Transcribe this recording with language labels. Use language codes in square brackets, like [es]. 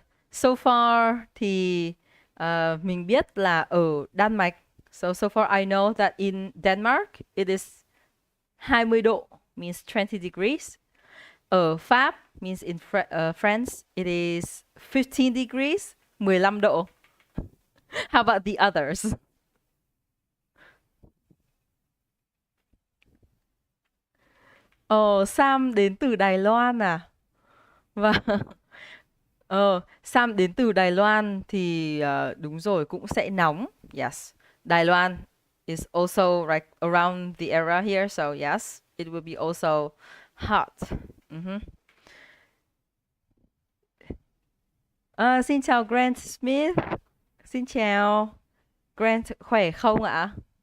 [en] So far [vi] thì mình biết là ở Đan Mạch. [en] So far I know that in Denmark it is 20 độ, means 20 degrees. [vi] Ở Pháp, [en] means in France, it is 15 degrees, 15 độ. How about the others? [vi] Sam đến từ Đài Loan à? Vâng. Sam đến từ Đài Loan thì đúng rồi, cũng sẽ nóng. [en] Yes. Đài Loan is also like around the area here, so yes, it will be also hot. [vi] Xin chào Grant Smith. Xin chào. Grant khỏe không ạ?